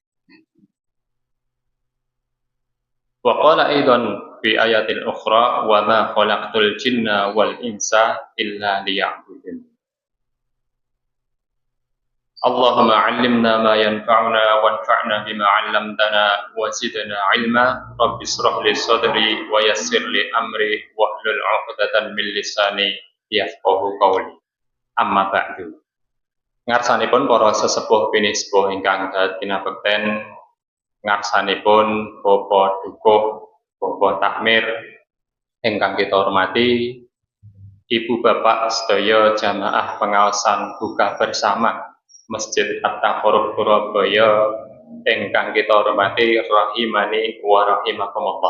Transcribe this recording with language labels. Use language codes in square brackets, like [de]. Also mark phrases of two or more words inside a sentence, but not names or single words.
[ar] وقال أيضا في آيات أخرى وما خلقت الجن والإنس إلا ليعبدون اللهم علمنا ما ينفعنا وانفعنا بما علمتنا وزدنا علما رب اشرح لي صدري ويسر لي أمري واحلل عقدة من لساني يفقهوا قولي أما بعد [jv] ngarsanipun para sesepuh pinisepuh ingkang kinabekten ngarsanipun Bapak Dukuh Bapak Takmir ingkang kita hormati, Ibu Bapak sedaya jamaah pengaosan [id] buka bersama [jv] Masjid At-Taqarrub Surabaya ingkang kita hormati [ar] رحمني ورحمكم الله.